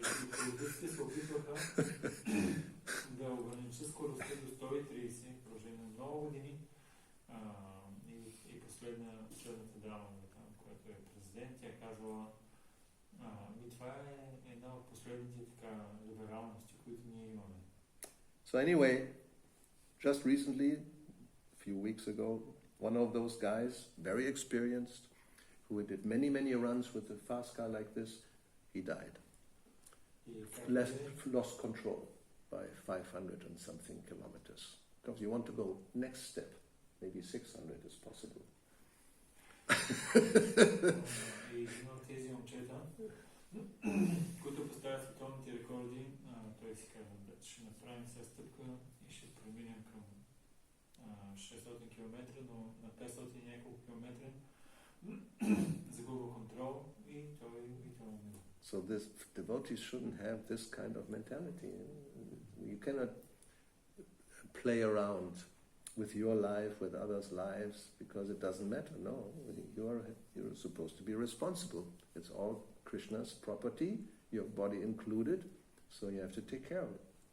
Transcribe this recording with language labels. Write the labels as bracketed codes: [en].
[bg] Политиците се опитваха да ограничат скоростта до 130 в продължение на много години и последната драма, която е президент, тя казвала, това е една от последните либералности, които ние имаме. [en] So anyway, just recently, a few weeks ago, one of those guys, very experienced, who did many, many runs with a fast car like this, he died. Lost control by 500 and something kilometers. Because you want to go next step, maybe 600 is possible. [bg] И една от тези момчета, които поставят световните рекорди, той си казва, ще направим сега стъпка и ще преминем към 600 км, но на 500 и няколко километра загубва контрол и той умира. [en] So this devotees shouldn't have this kind of mentality. You cannot play around with your life, with others' lives, because it doesn't matter. No, you're supposed to be responsible. It's all Krishna's property, your body included, so you have to take care of it.